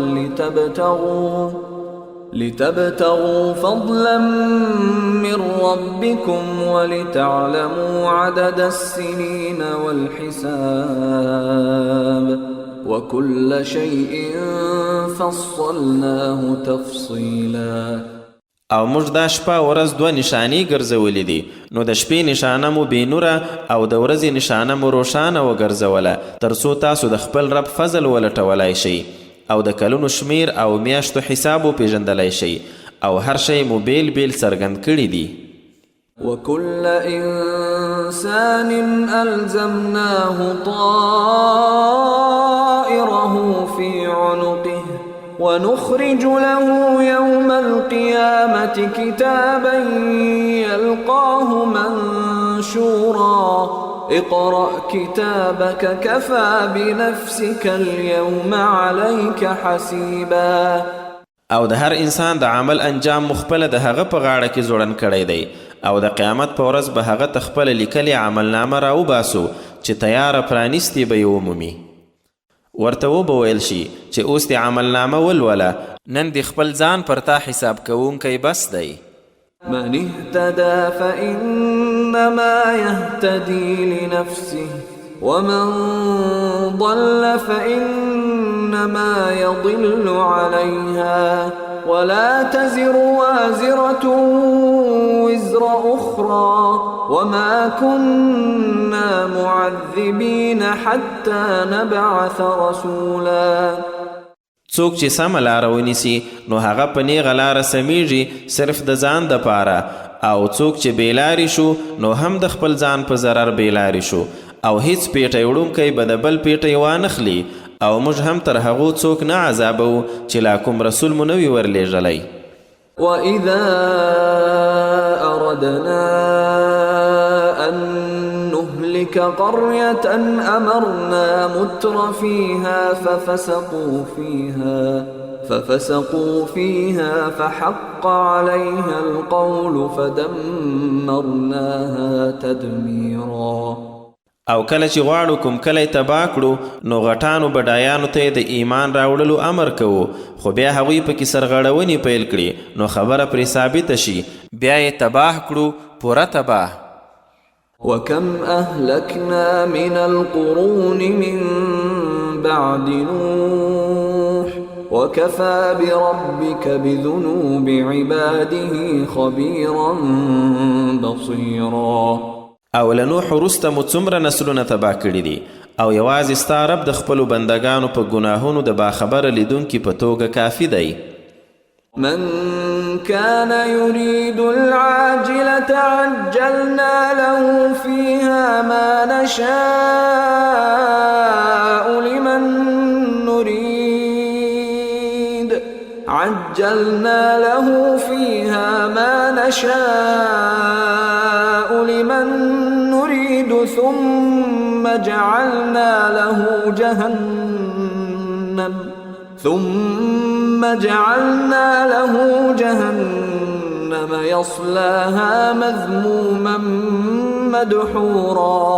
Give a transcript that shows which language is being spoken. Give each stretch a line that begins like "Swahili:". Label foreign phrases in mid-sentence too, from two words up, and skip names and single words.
Arabic: لتبتغوا فضلا من ربكم ولتعلموا عدد السنين والحساب وكل شيء فصلناه تفصيلا.
Pashto: او موږ دا شپه ورځ دوه نشانې ګرځولې دي، نو د شپې نشانه مو بې نوره او د ورځې نشانه مو روښانه وګرځوله تر څو تاسو د خپل رب فضل ولټولی شئ او د کلونو شمیر او میاشتو حساب وپېژندلی شئ او هر شی مو بیل بیل څرګند کړي دي.
Arabic: وكل إنسان ألزمناه طائره في عنقه ونخرج له يوم القيامة كتابا يلقاه منشورا اقرأ كتابك كفى بنفسك اليوم عليك حسيبا.
Pashto: او د هر انسان د عمل انجام مخپله د هغه په غاړه کې زوړن کړی دی او د قیامت په ورځ به هغه ته خپله لیکلې عملنامه راوباسو چې تیاره پرانیستې به یې ومومي. ورته وبه ویل شي چې اوس دې عملنامه ولوله، نن دې خپل ځان پر تا حساب کوونکی بس دی.
Arabic: من اهتدى فإنما يهتدي لنفسه ومن ضل فإنما يضل عليها ولا تزر وازرة وزر أخرى وما كنا معذبين حتى نبعث رسولا.
Pashto: څوک چې سمه لاره ونیسي نو هغه په نیغه لاره سمیږي صرف د ځان دپاره، او څوک چې بېلارې شو نو هم د خپل ځان په ضرر بېلارې شو او هیڅ پیټی وړونکی به د بل پیټی وانخلي او موږ هم تر هغو څوک نه عذابو چې لا کوم رسول مو نه وي ورلېږلی.
Arabic: وإذا أردنا أن نهلك قرية أمرنا متر فيها ففسقوا فيها فحق عليها القول فدمرناها تدميرا.
Pashto: او کله چې غواړو کوم کلی تباه کړو نو غټانو بډایانو ته د ایمان راوړلو امر کوو، خو بیا هغوی پکې سرغړونې پیل کړي نو خبره پرې ثابته شي، بیا یې تباه کړو پوره تباه.
Arabic: وكم أهلكنا من القرون من بعد نوح وكفى بربك بذنوب عباده خبيرا بصيرا.
Pashto: او له نوح وروسته مو څومره نسلونه تباه کړي دي او یوازې ستا رب د خپلو بندګانو په ګناهونو د باخبره لیدونکي په توګه کافي دی.
Arabic: من كان يريد العاجلة عجلنا له فيها ما نشاء لمن نريد ثم جعلنا له جهنم يصلاها مذموما مدحورا.